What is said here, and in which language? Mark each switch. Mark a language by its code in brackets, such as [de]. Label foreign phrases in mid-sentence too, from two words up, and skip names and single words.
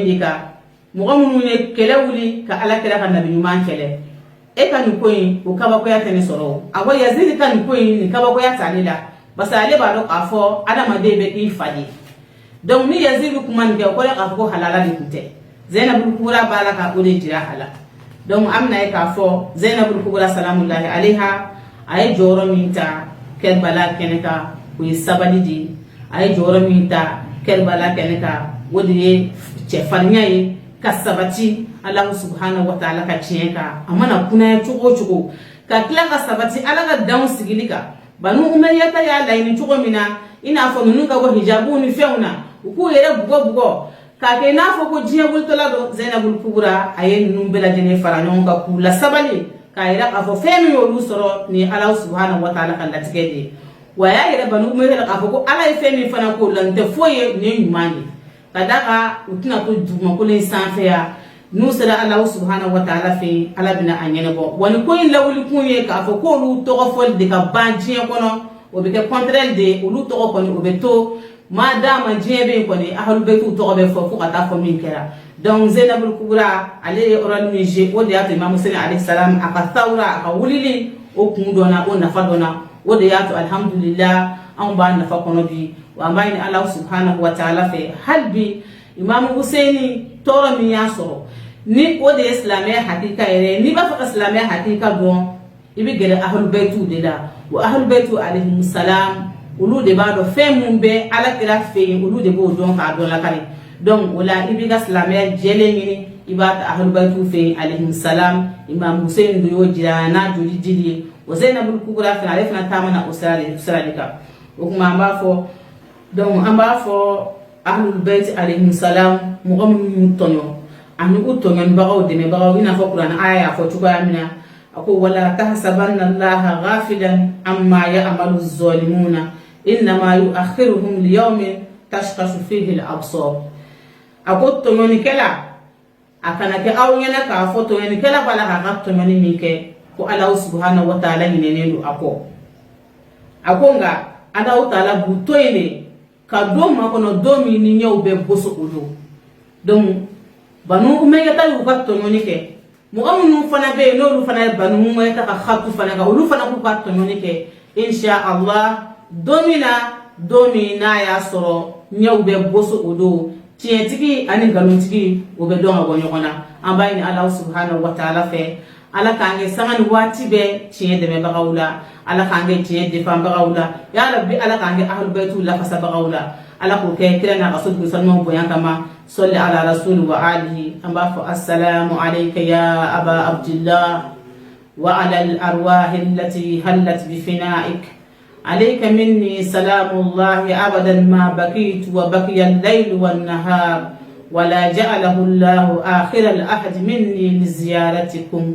[bm] de kan mɔgɔ minnu ye kɛlɛ wuli ka ala kɛra ka nabi ɲuman kɛlɛ e ka nin ko in o kabakoya tɛ ne sɔrɔ a ko Yazid ka nin ko in nin kabakoya t'ale la parce que ale b'a dɔn k'a fɔ adamaden bɛ k'i fa de donc ni Yazid kuma nin kɛ o kɔrɔ k'a fɔ ko halala de tun tɛ Zainabul Kubra b'a la ka o de jira a la donc an bɛna ye k'a fɔ Zainabul Kubra [ar] سلام الله عليها [bm] a ye jɔyɔrɔ min ta Kɛrbala kɛnɛ kan o ye sabali de a ye jɔyɔrɔ min ta Kɛrbala kɛnɛ kan o de ye cɛfarinya ye ka sabati [ar] الله سبحانه وتعالى [bm] ka tiɲɛ kan a mana kunaya cogo o cogo ka tila ka sabati ala ka danw sigili kan Banu Umayya ta y'a laɲini cogo min na i n'a fɔ ninnu ka bɔ hijabu ni fɛnw na u k'u yɛrɛ bugɔ k'a kɛ i n'a fɔ ko diɲɛ bolitɔla don Zainabul Kubra a ye ninnu bɛɛ lajɛlen fara ɲɔgɔn kan k'u la sabali k'a yira k'a fɔ fɛn min y'olu sɔrɔ nin [ar] الله سبحانه وتعالى [bm] ka latigɛ de ye wa a y'a yɛrɛ Banu Umayya k'a fɔ ko ala ye fɛn min fana k'o la nin tɛ foyi ye nin ye ɲuman de ka d'a kan u tɛna to dugumakolo in sanfɛ yan n'u sera [ar] الله سبحانه وتعالى [bm] fɛ ala bɛna a ɲɛnabɔ wa nin ko in lawuli kun ye k'a fɔ k'olu tɔgɔ fɔli de ka ban diɲɛ kɔnɔ o bɛ kɛ contraire de ye olu tɔgɔ kɔni o bɛ to maa d'a ma diɲɛ bɛ yen kɔni ahalu bɛtiw tɔgɔ bɛ fɔ fo ka taa fɔ min kɛra donc Zainabul Kubra ale ye rôle min joué o de y'a to Imam Hussein [ar] عليه السلام [bm] a ka thawra a ka wulili o kun dɔ na o nafa dɔ na o de y'a to alhamdulillah anw b'a nafa kɔnɔ bi wa an b'a ɲini [ar] الله سبحانه وتعالى [bm] fɛ hali bi Imam Hussein tɔɔrɔ min y'a sɔrɔ ni o de ye silamɛya hakika yɛrɛ n'i b'a fɛ ka silamɛya hakika dɔn i bɛ gɛrɛ ahalu bɛtiw de la wa ahalu bɛtiw [ar] عليهم السلام [bm] olu de b'a dɔn fɛn mun bɛ ala kira fɛ yen olu de b'o dɔn k'a dɔn lakari donc o la i b'i ka silamɛya jɛlen ɲini i b'a ta ahalu bɛtiw fɛ yen [ar] عليهم السلام [bm] Imam Hussein de y'o jira n'a joli dili ye o Zainabul Kubra fana ale fana taamana o sira de kan o kuma an b'a fɔ donc an b'a fɔ [ar] أهل البيت عليهم السلام [bm] mɔgɔ minnu y'u tɔɲɔ ani u tɔɲɔnibagaw dɛmɛbagaw i n'a fɔ kuranɛ aya y'a fɔ cogoya min na a ko [ar] ولا تحسبن الله غافلا عما يعمل الظالمون إنما يؤخرهم ليوم تشخص فيه الأبصار [bm] a ko tɔɲɔnikɛla a kana kɛ aw ɲɛna k'a fɔ tɔɲɔnikɛla b'a la k'a ka tɔɲɔni min kɛ ko [ar] الله سبحانه وتعالى [bm] ɲinɛnen don a ko nka [ar] الله تعالى [bm] b'u to yen de ka don makɔnɔ don min ni ɲɛw bɛ boso o don donc Banu Umayya ta y'u ka tɔɲɔni kɛ mɔgɔ minnu fana bɛ yen n'olu fana ye Banu Umayya ta ka hatu fana kan olu fana k'u ka tɔɲɔni kɛ [ar] إن شاء الله [bm] don min n'a y'a sɔrɔ ɲɛw bɛ boso o don tiɲɛtigi ani nkalonitigi o bɛ dɔn ka bɔ ɲɔgɔn na an b'a ɲini [ar] الله سبحانه وتعالى [bm] fɛ ala k'an kɛ sanga ni waati bɛɛ tiɲɛ dɛmɛbagaw la ala k'an kɛ tiɲɛ defanbagaw la [ar] يا ربي [bm] ala k'an kɛ ahlul baitiw lafasabagaw la ala k'o kɛ kira n'a ka so dugu sanumanw bonya kama [ar] صل على رسول وآله [bm] an b'a fɔ [ar] السلام عليك يا أبا عبد الله وعلى الأرواح التي هلت بفنائك. عليك مني سلام الله أبدا ما بقيت وبقي الليل والنهار، ولا جعله الله آخر الأحد مني لزيارتكم.